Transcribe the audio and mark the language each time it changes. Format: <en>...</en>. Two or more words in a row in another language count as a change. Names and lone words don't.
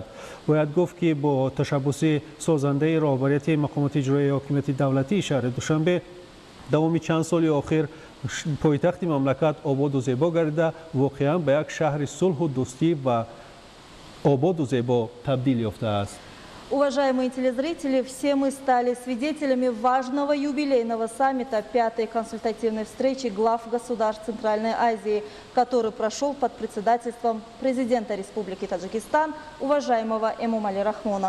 <tg>باید گفت که با تشبث سازنده رهبریت مقامات اجرایی حاکمیت دولتی شهر دوشنبه دوام چند سال اخیر پایتخت مملکت آباد و زیبا گردیده واقعا به یک شهر صلح و دوستی و آباد و زیبا تبدیل یافته است.</tg> <ru>Уважаемые телезрители, все мы стали свидетелями важного юбилейного саммита 5-й консультативной встречи глав государств Центральной Азии, который прошел под председательством президента Республики Таджикистан, уважаемого Эмомали Рахмона.</ru>